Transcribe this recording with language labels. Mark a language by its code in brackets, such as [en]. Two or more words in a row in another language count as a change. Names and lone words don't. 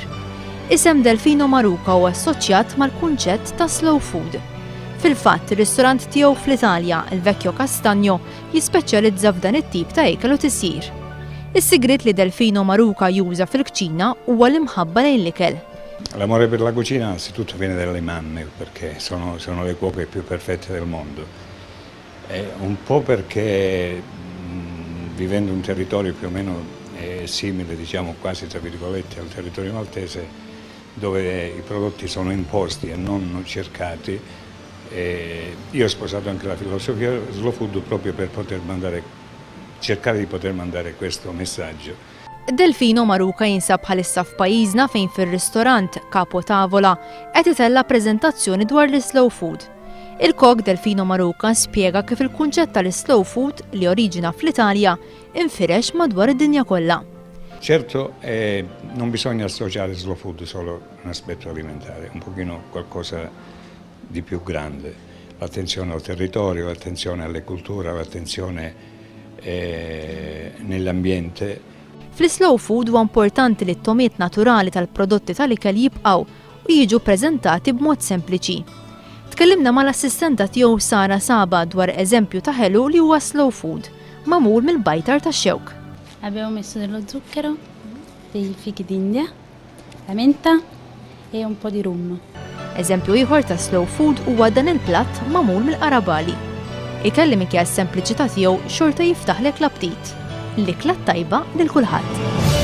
[mt] Isem Delfino Maruca huwa assoċjat mal-kunċett ta' [en] slow food. [mt] Fil-fatt, ir-ristorant tiegħu fl-Italja, il-Vecchio Castagno, jispeċjalizza f'dan it-tip ta' ikel u tisjir. Is-sigriet li Delfino Maruca juża fil-kċina huwa l-imħabba lejn l-ikel. [it] L'amore per la cucina innanzitutto viene dalle mamme, perché sono le cuoche più perfette del mondo. Un po' perché vivendo in un territorio più o meno simile, diciamo quasi tra virgolette, al territorio maltese, dove i prodotti sono imposti e non cercati, io ho sposato anche la filosofia [en] slow food [it] proprio per cercare di poter mandare questo messaggio. [mt] Delfino Maruca jinsab bħalissa f'pajjiżna fejn fir-ristorant Capo Tavola qed itella preżentazzjoni dwar l- [en] slow food. [mt] Il-kok Delfino Maruca spjega kif il-kunċett tal- [en] slow food [mt] li oriġina fl-Italja infirex madwar id-dinja kollha. [it] Certo, non bisogna associare [en] slow food [it] solo a un aspetto alimentare, un pochino qualcosa di più grande. L'attenzione al territorio, l'attenzione alle culture, l'attenzione nell'ambiente. [mt] Fl- [en] slow food [mt] huwa importanti li t-tomiet naturali tal-prodotti tal-ikel jibqgħu u jiġu ppreżentati b'mod sempliċi. Tkellimna mal-assistenta tiegħu Sara Saba dwar eżempju ta' ħelu li huwa [en] slow food, [mt] magħmul mill-bajtar tax-xewk. [it] Abbiamo messo dello zucchero, dei fichi d'India, la menta e un po' di rum. [mt] Eżempju ieħor ta' [en] slow food [mt] huwa dan il-platt magħmul mill-qarabali. Ikelli minkejja s-sempliċità tiegħu xorta jiftaħlek l-aptit. L-ikla tajba lil kulħadd.